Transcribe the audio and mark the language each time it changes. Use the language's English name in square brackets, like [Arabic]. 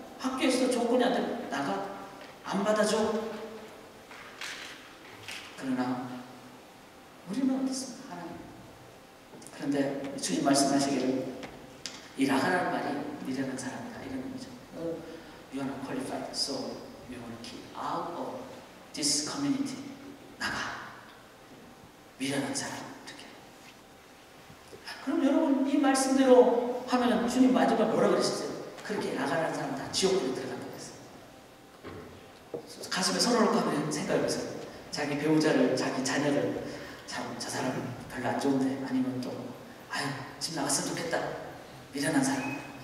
[Korean] 학교에서도 조건이 안 되면 나가. 안 받아줘. 그러나 우리는 어떻습니까? 하나님. 그런데 주님 말씀하시기를 이 라가라는 말이 미련한 사람이다 이런 의미죠. [English] You are not qualified, so we want to keep out of this community. [Korean] 나가. 미련한 사람. 이렇게. 그럼 여러분 이 말씀대로 하면 주님 마지막에 뭐라 그러셨어요? 그렇게 나가라는 사람 다 지옥불에 들어간다고 했어요. 가슴에 손을 얹고 하면 생각해보세요. 자기 배우자를, 자기 자녀를 참 저 사람 별로 안 좋은데 아니면 또 아유 집 나갔으면 좋겠다. 미련한 사람.